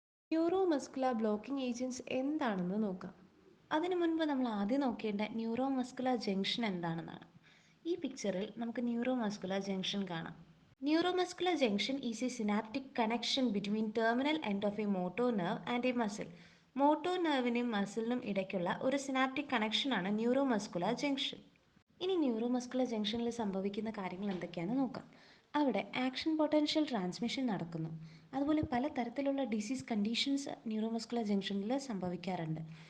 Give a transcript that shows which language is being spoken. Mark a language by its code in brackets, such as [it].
[ml] Neuro muscular blocking agents എന്താണെന്ന് നോക്കാം. അതിനു മുൻപ് നമ്മൾ ആദ്യം നോക്കേണ്ട ന്യൂറോ മസ്കുലർ ജംഗ്ഷൻ എന്താണെന്നാണ്. ഈ പിക്ചറിൽ നമുക്ക് ന്യൂറോ മസ്കുലർ ജംഗ്ഷൻ കാണാം. [en] Neuromuscular junction is a synaptic connection between terminal end of a motor nerve and a muscle. [ml] Motor നെർവിനും മസിലിനും ഇടയ്ക്കുള്ള ഒരു സിനാപ്റ്റിക് കണക്ഷനാണ് ന്യൂറോമസ്കുലർ ജംഗ്ഷൻ. ഇനി ന്യൂറോമസ്കുലർ ജംഗ്ഷനിൽ സംഭവിക്കുന്ന കാര്യങ്ങൾ എന്തൊക്കെയാണെന്ന് നോക്കാം. അവിടെ ആക്ഷൻ പൊട്ടൻഷ്യൽ ട്രാൻസ്മിഷൻ നടക്കുന്നു. അതുപോലെ പല തരത്തിലുള്ള ഡിസീസ് കണ്ടീഷൻസ് ന്യൂറോമസ്കുലർ ജംഗ്ഷനിൽ സംഭവിക്കാറുണ്ട്.